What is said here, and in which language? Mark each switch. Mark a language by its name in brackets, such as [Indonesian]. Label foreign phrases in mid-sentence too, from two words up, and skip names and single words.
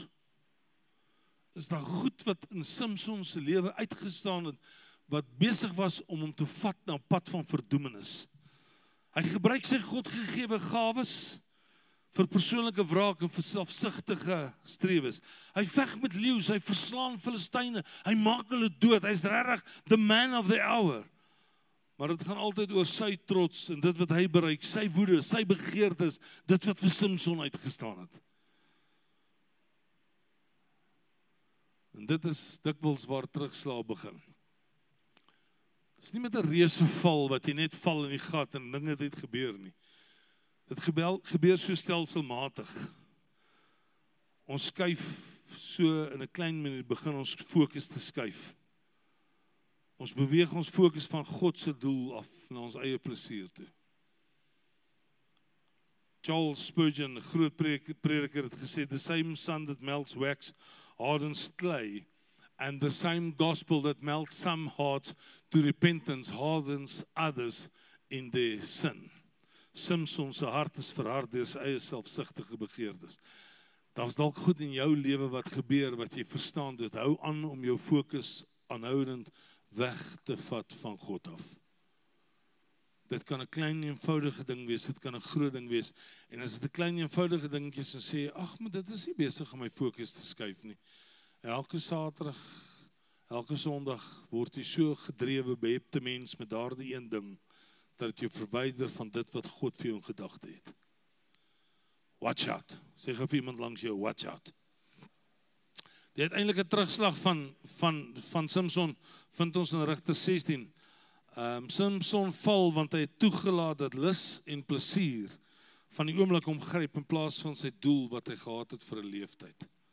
[Afrikaans] Is daar goed wat in Samson se lewe uitgestaan het, wat besig was om hom te vat na 'n pad van verdoemenis. Hy gebruik sy Godgegewe gawes vir persoonlike wraak en vir selfsugtige strewes. Hy veg met leeu's, hy verslaan Filistyne, hy maak hulle dood, hy's regtig [English] the man of the hour. [Afrikaans] maar dit gaan altyd oor sy trots en dit wat hy bereik, sy woede, sy begeertes, dit wat vir Samson uitgestaan het. En dit is dikwels waar terugslag begin. Het is nie met 'n reuse val wat jy net val in die gat en dinge het gebeur nie. Dit gebeur so stelselmatig. Ons skuif so in 'n klein minuut, begin ons fokus te skuif. Ons beweeg ons fokus van God se doel af na ons eie plesier toe. Charles Spurgeon, 'n groot prediker, het gesê, [English] the same sun that melts wax hardens clay, and the same gospel that melts some hearts to repentance hardens others in their sin. [Afrikaans] Samson se hart is verhard deur sy eie selfsugtige begeertes. Daar's dalk goed in jou lewe wat gebeur, wat jy verstaan, dit hou aan om jou fokus aanhoudend weg te vat van God af. Dit kan 'n klein eenvoudige ding wees, dit kan 'n groot ding wees, en as dit 'n klein eenvoudige dingetjie is, dan sê jy, ag, maar dit is nie besig om my fokus te skuif nie. Elke Saterdag, elke Sondag word jy so gedrewe, behepte mens met daardie een ding, dat dit jou verwyder van dit wat God vir jou in gedagte het. [English] Watch out. [Afrikaans] Sê gou vir iemand langs jou, [English] watch out. [Afrikaans] Die uiteindelike terugslag van Samson vind ons in Rigters 16. Samson val want hy het toegelaat dat lus en plesier van die oomblik hom gryp in plaas van sy doel wat hy gehad het vir 'n leeftyd.